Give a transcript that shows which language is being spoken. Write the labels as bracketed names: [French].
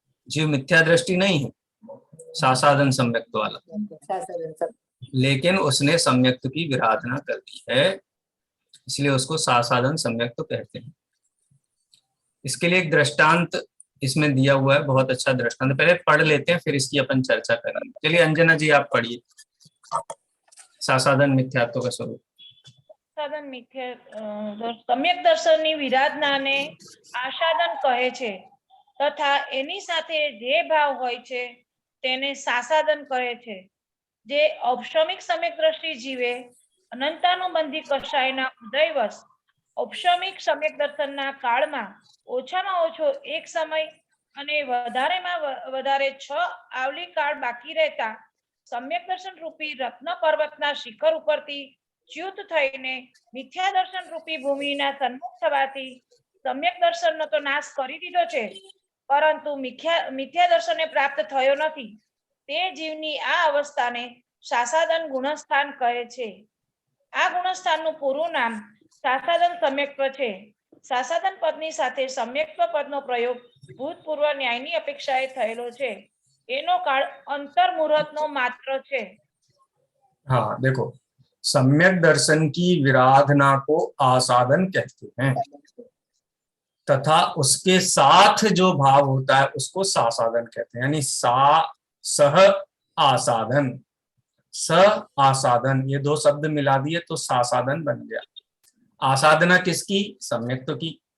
[Hindi] जीव मिथ्या दृष्टि नहीं है सासाधन सम्यक्त्व वाला, लेकिन उसने सम्यक्त्व की विराधना कर दी है, इसलिए उसको सासाधन सम्यक्त्व कहते हैं। इसके लिए एक दृष्टांत इसमें दिया हुआ है, बहुत अच्छा दृष्टांत। पहले पढ़ लेते हैं फिर इसकी अपन चर्चा करेंगे। चलिए अंजना जी आप पढ़िए सासाधन मिथ्यात्व का स्वरूप। [Gujarati] સાધન મિથ્યા સમ્યક દર્શનની વિરાધનાને આશાદન કહે છે, તથા એની સાથે જે ભાવ હોય છે તેને સાસાદન કહે છે. જે ઔપચારિક સમ્યક દ્રષ્ટિ જીવે અનંતાનુબંધી કષાયના ઉદયવશ ઔપચારિક સમ્યક દર્શનના કાળમાં ઓછામાં ઓછો એક સમય અને વધારેમાં વધારે 6 આવલી કાળ બાકી રહેતા સમ્યક દર્શન રૂપી રત્ન પર્વતના શિખર ઉપરથી ચ્યુત થઈને મિથ્યા દર્શન રૂપી ભૂમિના સન્મુખ થવાથી સમ્યક દર્શનનો તો નાશ કરી દીધો છે, પરંતુ મિથ્યા દર્શનને પ્રાપ્ત થયો નથી. તે જીવની આ અવસ્થાને સાસાદન ગુણસ્થાન કહે છે. આ ગુણસ્થાનનું પૂરું નામ સાસાદન સમ્યક્ત્વ છે. સાસાદન પદની સાથે સમ્યક્ત્વ પદનો પ્રયોગ ભૂતપૂર્વ ન્યાયની અપેક્ષાએ થયેલો છે. એનો કાળ અંતર્મુહૂર્તનો માત્ર છે. [Hindi] हाँ देखो, सम्यक दर्शन की विराधना को आसाधन कहते हैं, तथा उसके साथ जो भाव होता है उसको सासाधन कहते हैं। यानी सह आसाधन, स आसाधन, ये दो शब्द मिला दिए तो सासाधन बन गया। आसाधना किसकी? सम्यक्त्व की।